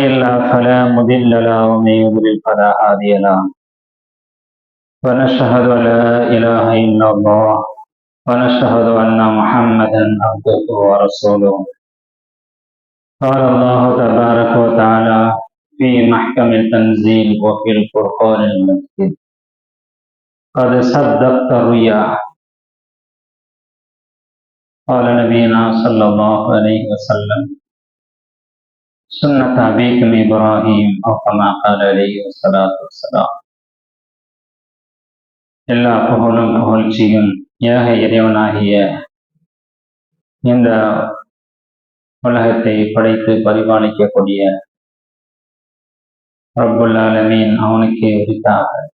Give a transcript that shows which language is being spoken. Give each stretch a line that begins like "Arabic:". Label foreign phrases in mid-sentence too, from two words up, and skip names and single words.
Arabic: الله فلا مضل له ومن يضلل فلا هادي له ونشهد أن لا إله إلا الله ونشهد أن محمدا عبده ورسوله قال الله تبارك وتعالى في محكم التنزيل وفي الفرقان المجيد قد صدقت الرؤيا قال نبينا صلى الله عليه وسلم سنة أبيكم إبراهيم أو كما قال عليه الصلاة والسلام.
Tamil: எல்லா புகழும் புகழ்ச்சியும் ஏக இறைவனாகிய இந்த உலகத்தை படைத்து பரிபாலிக்கக்கூடிய
Arabic: رب العالمين
Tamil: அவனுக்கே உரித்தாக.